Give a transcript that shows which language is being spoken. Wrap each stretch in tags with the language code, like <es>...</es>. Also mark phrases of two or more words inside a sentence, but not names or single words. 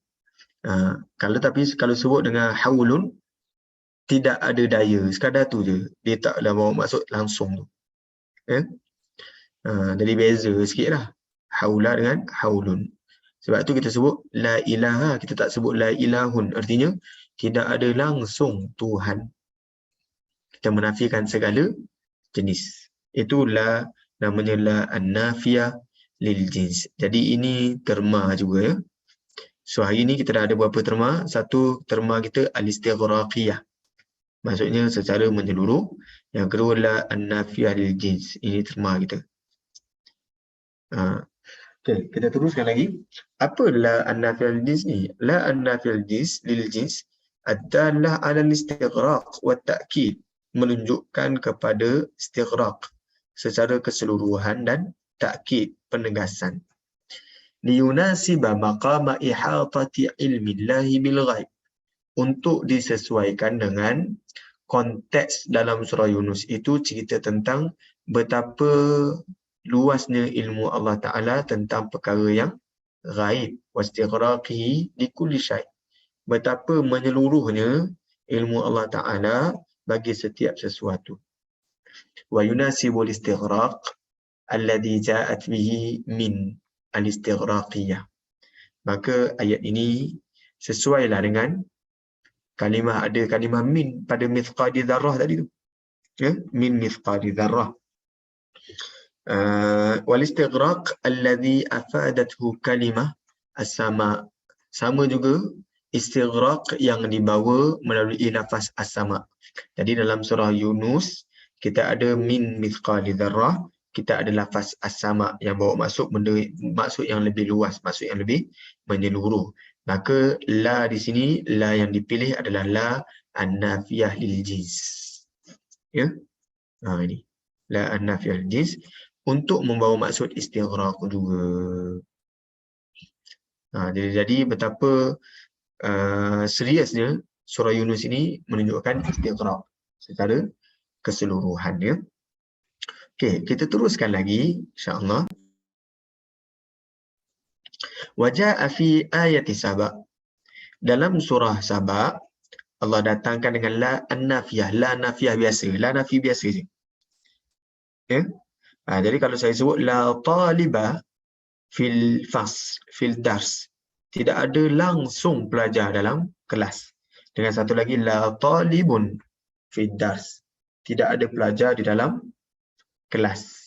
<ms>Kalau sebut dengan haulun, tidak ada daya, sekadar tu je. Dia taklah bawa maksud langsung tu. Ya. Jadi beza sikit lah. Haula dengan haulun. Sebab tu kita sebut</ms> <ar>لا إله,</ar> <ms>kita tak sebut</ms> <ar>لا إلهٌ.</ar> <ms>Artinya tidak ada langsung Tuhan. Kita menafikan segala jenis. Itulah namanya</ms> <ar>لا النافية للجنس.</ar> <ms>Jadi ini terma juga ya. So hari ni kita dah ada berapa terma? Satu terma kita al-istighraqiyah. Maksudnya secara menyeluruh. Yang kedua</ms> <ar>لا النافية للجنس.</ar> <ms>Ini terma kita. Okay, kita teruskan lagi. Apa</ms> <ar>لا النافية للجنس</ar> <ms>ni?</ms> <ar>لا النافية للجنس</ar> <ms>adalah</ms> <ar>على الاستغراق و تأكيد,</ar> <ms>menunjukkan kepada istighraq secara keseluruhan dan ta'kid, penegasan.</ms> <ar>ليناسب مقام إحاطة علم الله بالغيب,</ar> <ms>untuk disesuaikan dengan konteks dalam surah Yunus itu cerita tentang betapa luasnya ilmu Allah Ta'ala tentang perkara yang ghaib.</ms> <ar>واستغراق لكل شيء',</ar> <ms>betapa menyeluruhnya ilmu Allah Ta'ala bagi setiap sesuatu.</ms> <ar>ويناسب الاستغراق الذي جاءت به من الاستغراقية.</ar> <ms>Maka ayat ini sesuailah dengan kalimah, ada kalimah min pada</ms> <ar>مثقال ذرة</ar> <ms>tadi tu.</ms> <ar>Ya, من مثقال ذرة. والاستغراق الذي أفادته كلمة السماء.</ar> <ms>Sama juga istighraq yang dibawa melalui lafaz as-sama. Jadi dalam surah Yunus kita ada</ms> <ar>من مثقال ذرة,</ar> <ms>kita ada lafaz as-sama yang bawa maksud benda, maksud yang lebih luas, maksud yang lebih menyeluruh. Maka la di sini, la yang dipilih adalah</ms> <ar>لا النافية للجنس.</ar> <ms>Ya. Ini</ms> <ar>لا النافية للجنس</ar> <ms>untuk membawa maksud istighraq juga. Jadi betapa seriusnya surah Yunus ini menunjukkan istighraq secara keseluruhan ya. Okey, kita teruskan lagi insya-Allah.</ms> <ar>وجاء في آية سبأ.</ar> <ms>Dalam surah Saba Allah datangkan dengan</ms> <ar>لا النافية, لا نافية</ar> <ms>biasa,</ms> <ar>لا نافي</ar> <ms>biasa je. Ya. Jadi kalau saya sebut</ms> <ar>لا طالب في الدرس,</ar> <ms>tidak ada langsung pelajar dalam kelas. Dengan satu lagi</ms> <ar>لا طالبٌ في الدرس,</ar> <ms>tidak ada pelajar di dalam kelas.</ms>